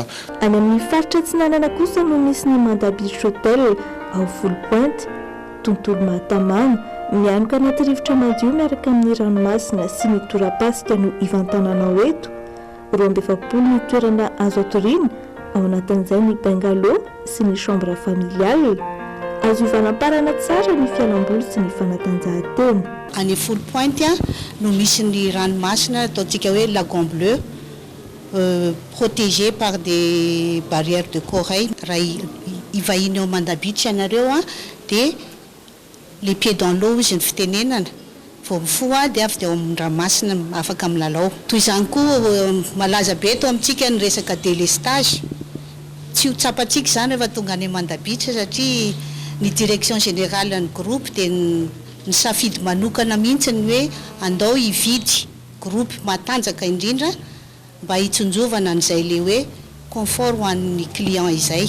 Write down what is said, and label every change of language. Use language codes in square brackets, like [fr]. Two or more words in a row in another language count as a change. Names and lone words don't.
[mg] Any amin'ny faritra Tsinanana kosa no misy ny Manda Beach Hotel ao Folopointe, tontolo Mahatamana mianoka anaty rivotra madio miaraka amin'ny ranomasina sy ny torapasika no ivantananao eto. 27 ny toerana azo atoriana ao anatin'izay ny bungalow sy ny [fr] chambre familiale. [mg] Azo ivanamparana tsara ny fialamboly sy ny fanatanjahantena. Any Folopointe no misy ny ranomasina ataontsika hoe [fr] lagon bleu protégé par des barrières de corail. [mg] Raha ivahiny ao Manda Beach ianareo dia [fr] les pieds dans l'eau [mg] izy ny fitenenana vao mifoa dia avy dia ao amin'ny ranomasina afaka milalao. Toy izany koa malaza be eto amintsika ny resaka délestage. Tsy ho tsapantsika izany rehefa tonga any Manda Beach satria ny [fr] direction générale [mg] ny groupe dia ny safidy manokana mihitsy ny hoe andao hividy groupe matanjaka indrindra mba hitsonjovana an'izay le hoe confort ho an'ny client izay.